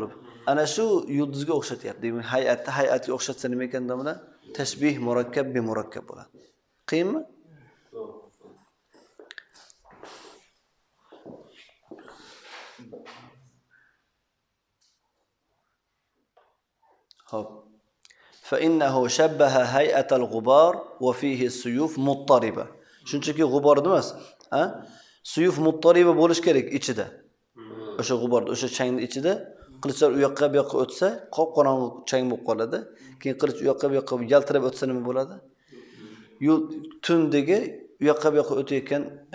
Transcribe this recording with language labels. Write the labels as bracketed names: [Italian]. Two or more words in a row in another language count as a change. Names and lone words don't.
[Uzbek] Ana shu yulduzga o'xshatyapti. Demak, hay'atga o'xshatsa nima ekan domla? tashbih [Arabic] مركب بمركب [Uzbek] bo'ladi. Qiyinmi? Hop. [Arabic] فإنه شبه هيئة الغبار وفيه السيوف مضطربة. [Uzbek] Shunchaki g'ubor emas, ha? [Arabic] سيوف مضطربة [Uzbek] bo'lish kerak ichida. O'sha g'ubor, o'sha changning ichida qilichlar u yoqqa bu yoqqa o'tsa, qop-qorong'i chang bo'lib qoladi. Keyin qilich u yoqqa bu yoqqa yaltirab o'tsa nima bo'ladi? Tundagi u yoqqa bu yoqqa o'tayotgan, ha?